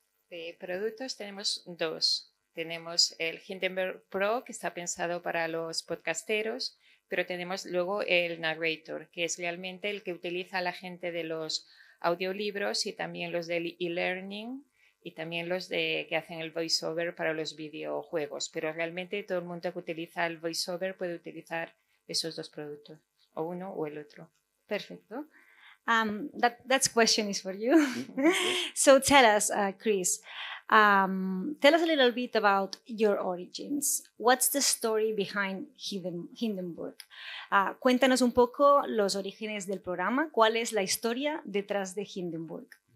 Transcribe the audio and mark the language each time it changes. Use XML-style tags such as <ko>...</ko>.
<es>De productos tenemos dos. Tenemos el Hindenburg Pro, que está pensado para los podcasteros, pero tenemos luego el Narrator, que es realmente el que utiliza la gente de los audiolibros y también los del e-learning y también los que hacen el voiceover para los videojuegos. Pero realmente todo el mundo que utiliza el voiceover puede utilizar esos dos productos, o uno o el otro. Perfecto.</es> <en>That question is for you. So tell us, Chris, tell us a little bit about your origins. What's the story behind Hindenburg?</en> <es>Cuéntanos un poco los orígenes del programa. ¿Cuál es la historia detrás de Hindenburg?</es>